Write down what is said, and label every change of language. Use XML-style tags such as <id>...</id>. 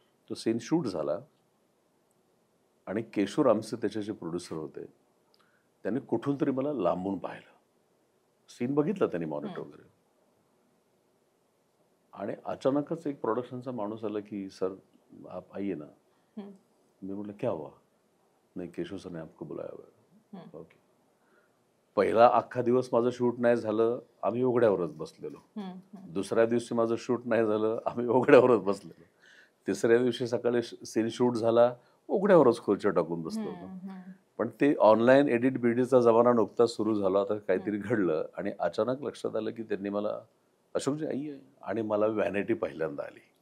<mr>तो scene shoot झाला आणि केशव रामसे त्याचे जे प्रोड्युसर होते त्यांनी कुठून तरी मला लांबून पाहिलं. सीन बघितला त्यांनी मॉनिटर वगैरे आणि अचानकच एक प्रोडक्शनचा माणूस आला की</mr> <hi>सर आप आइए ना.</hi> <mr>मी म्हटलं</mr> <hi>क्या हुआ. नाही केशव सर ने आपको बुलाया हुआ. ओके.</hi> <mr>पहिला अख्खा दिवस माझं शूट नाही झालं, आम्ही उघड्यावरच बसलेलो. दुसऱ्या दिवशी माझं शूट नाही झालं, आम्ही उघड्यावरच बसलेलो. तिसऱ्या दिवशी सकाळी सीन शूट झाला, उघड्यावरच खुर्च्या टाकून बसलो होतो. पण ते ऑनलाईन एडिट बिडिटचा जमाना नुकताच सुरू झाला होता, काहीतरी घडलं आणि अचानक लक्षात आलं की त्यांनी मला अशोकजी आई आहे आणि मला व्हॅनिटी पहिल्यांदा आली.</mr>